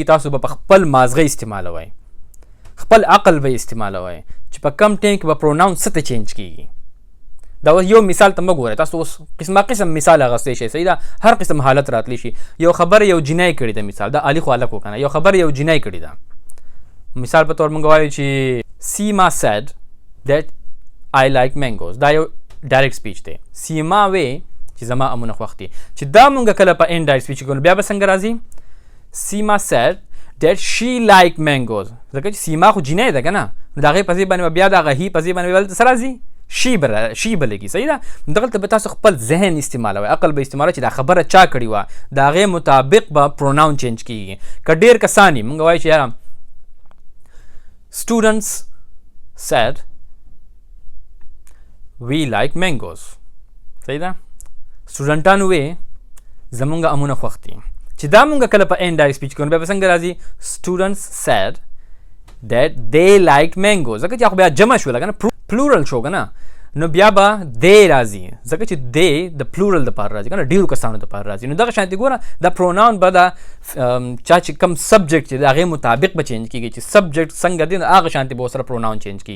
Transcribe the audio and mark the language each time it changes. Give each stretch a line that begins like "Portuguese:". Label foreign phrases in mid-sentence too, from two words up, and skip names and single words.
Pashto: تاسو به په خپل مازغه استعمالوئ، خپل عقل به استعمالوئ چې په کم ټایم کې به پروناونس څه ته چینج کېږي. دا اوس یو مثال ته مه ګورئ، تاسو اوس قسم مثال اخیستی شئ. صحیح ده؟ هر قسم حالت راتلی شي. یو خبره یو جنۍ کړې ده، مثال دا علي خو هلک و که نه، یو خبره یو جنۍ کړې ده. مثال په طور موږ وایو چې سیما
English: said that I like mangoes.
Pashto: دا یو
English: direct speech
Pashto: دی. سیما وی چې زما امونه خوښ دي. چې دا مونږ کله په
English: in direct speech
Pashto: کوو بیا به څنګه راځي؟
English: سیما said that she liked mangoes.
Pashto: ځکه چې سیما خو جنۍ ده که نه، نو د هغې په ځای باندې بیا د هغه هي په ځای باندې بیا څه راځي؟ شي به لګي. صحیح ده؟ دغلته به تاسو خپل ذهن استعمالوئ، عقل به استعمالوئ چې دا خبره چا کړې وه، د هغې مطابق به
English: pronoun change
Pashto: کېږي. که ډېر کسان یي مونږ وایو چې یاره
English: students said we like mangoes.
Pashto: صحیح ده؟ سټوډنټانو وی زمونږ امونه خوښ دي. چې دا مونږ کله په
English: in direct speech
Pashto: کوو بیا به څنګه راځي؟
English: students said that they liked mangoes.
Pashto: ځکه چې خو بیا جمع شوله که نه، پلورل شو که نه، نو بیا به دی راځي ځکه چې دی د پلورل دپاره راځي که نه ډېرو کسانو دپاره راځي. نو دغه شانتې ګوره دا پروناون به د چا چې کم سبجیکټ چې د هغې مطابق به چینج کېږي چې سبجیکټ څنګه دی نو هغه شانتې به ورسره
English: pronoun change
Pashto: کېږي.